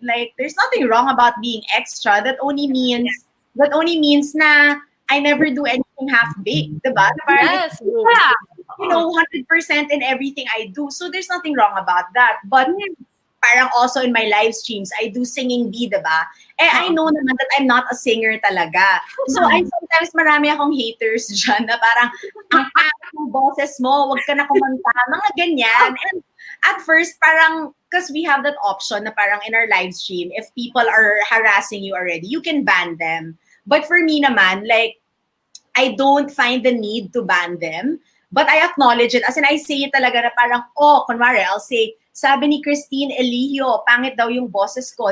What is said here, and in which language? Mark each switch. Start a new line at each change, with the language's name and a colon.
English: Like, there's nothing wrong about being extra. That only means na I never do anything half-baked, diba? Yes. You know, 100% in everything I do. So there's nothing wrong about that. But parang also in my live streams, I do singing bee, diba? I know naman that I'm not a singer talaga. So I sometimes
Filipino: marami akong haters dyan na parang, ang boses mo, wag ka na kumanta, mga ganyan.
English: And at first, parang, because we have that option
Filipino: na parang
English: in our live stream, if people are harassing you already, you can ban them. But for me naman, like, I don't find the need to ban them, but I acknowledge it. As in, I say it
Filipino: talaga na parang, kunwari, I'll say, sabi ni Christine Elihio, pangit daw yung boses ko.